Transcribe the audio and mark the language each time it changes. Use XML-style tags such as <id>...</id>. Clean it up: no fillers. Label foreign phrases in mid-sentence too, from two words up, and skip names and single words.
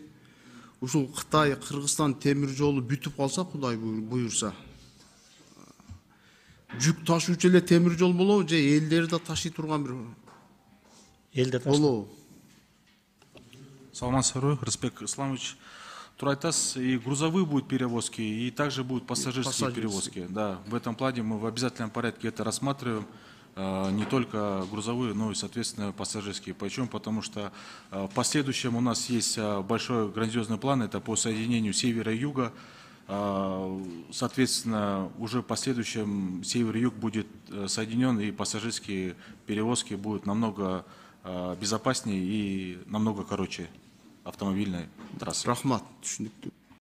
<ky>Ушул Кытай, Кыргызстан темир жолу бүтүп калса, Кудай буюрса, жүк ташуучу эле темир жол болобу же элдерди да ташый турган бир элде болобу? Саламатсыздарбы, Рыспек Исламович. Турайтас,</ky> <ru>и грузовые будут перевозки, и также будут пассажирские перевозки. Да, в этом плане мы в обязательном порядке это рассматриваем. Не только грузовые, но и, соответственно, пассажирские. Почему? Потому что в последующем у нас есть большой грандиозный план, это по соединению севера и юга. Соответственно, уже в последующем север и юг будет соединен, и пассажирские перевозки будут намного безопаснее и намного короче автомобильной трассы.</ru> <ky>Рахмат, түшүнүктүү.</ky>